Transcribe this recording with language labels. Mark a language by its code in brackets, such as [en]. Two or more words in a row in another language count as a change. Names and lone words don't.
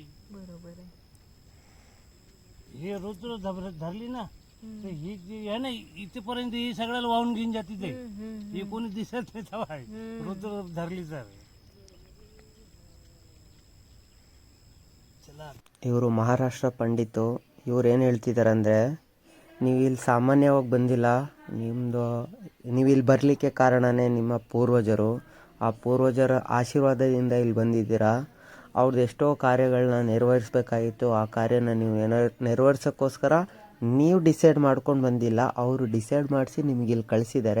[mr] बरोबर आहे. हे रुद्र धरली ना, हं, तर ही जी आहे ना, इथेपर्यंत ही सगळ्याला वाहून घेऊन जाते. ते हं, हं, ही हं. कोणी दिसत नाही तेव्हा रुद्र धरली तर. चला, [kn] ಇವರು ಮಹಾರಾಷ್ಟ್ರ ಪಂಡಿತು. ಇವ್ರು ಏನು ಹೇಳ್ತಿದ್ದಾರೆ ಅಂದರೆ, ನೀವು ಇಲ್ಲಿ ಸಾಮಾನ್ಯವಾಗಿ ಬಂದಿಲ್ಲ, ನೀವು ಇಲ್ಲಿ ಬರಲಿಕ್ಕೆ ಕಾರಣನೇ ನಿಮ್ಮ ಪೂರ್ವಜರು. ಆ ಪೂರ್ವಜರ ಆಶೀರ್ವಾದದಿಂದ ಇಲ್ಲಿ ಬಂದಿದ್ದೀರಾ. ಅವ್ರದ್ದು ಎಷ್ಟೋ ಕಾರ್ಯಗಳನ್ನ ನೆರವೇರಿಸ್ಬೇಕಾಗಿತ್ತು. ಆ ಕಾರ್ಯನ ನೀವು ನೆರವೇರ್ಸೋಕ್ಕೋಸ್ಕರ ನೀವು ಡಿಸೈಡ್ ಮಾಡ್ಕೊಂಡು ಬಂದಿಲ್ಲ, ಅವರು ಡಿಸೈಡ್ ಮಾಡಿಸಿ ನಿಮಗೆ ಇಲ್ಲಿ ಕಳಿಸಿದ್ದಾರೆ.